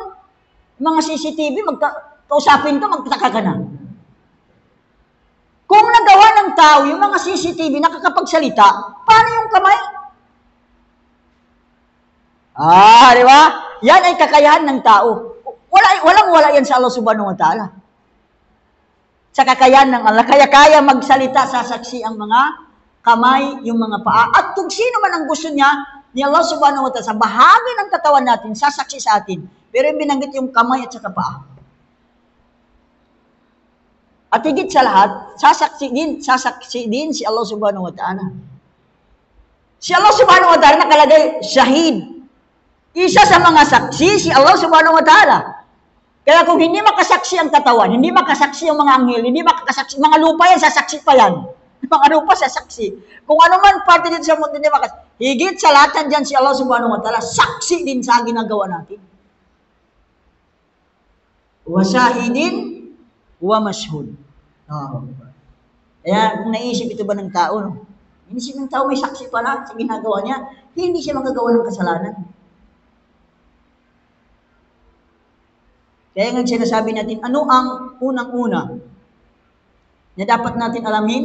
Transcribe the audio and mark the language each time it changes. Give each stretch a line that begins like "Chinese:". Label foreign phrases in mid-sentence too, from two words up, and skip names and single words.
Filipino: Mga CCTV, kausapin ka, magtataka ka na. Kung nagawa ng tao, yung mga CCTV nakakapagsalita, paano yung kamay? Di ba? Yan ay kakayahan ng tao. Walang-wala yan sa
Arabic: الله سبحانه وتعالى.
Filipino: Sa kakayahan ng Allah. Kaya magsalita, sasaksi ang mga kamay, yung mga paa. At kung sino man ang gusto niya, ni
Arabic: الله سبحانه وتعالى,
Filipino: sa bahagi ng katawan natin, sasaksi sa atin. Pero yung binanggit yung kamay at saka paa. At higit sa lahat, sasaksi din si
Arabic: الله سبحانه وتعالى.
Filipino: Si
Arabic: الله سبحانه وتعالى
Filipino: nakalagay, shahid. Isa sa mga saksi, si
Arabic: الله سبحانه وتعالى.
Filipino: Kaya kung hindi makasaksi ang katawan, hindi makasaksi ang mga anghel, hindi makasaksi, mga lupa yan, sasaksi pa yan. Mga lupa, sasaksi. Kung ano man parte dito sa mundo, hindi makasaksi. Higit sa lahat dyan si
Arabic: الله سبحانه وتعالى,
Filipino: saksi din sa ginagawa natin.
Arabic: وشاهد ومشهود.
Filipino: Kaya kung naisip ito ba ng tao, no? Inisip ng tao may saksi pala sa ginagawa niya, hindi siya magagawa ng kasalanan. Kaya nga sinasabi natin, ano ang unang-una na dapat natin alamin?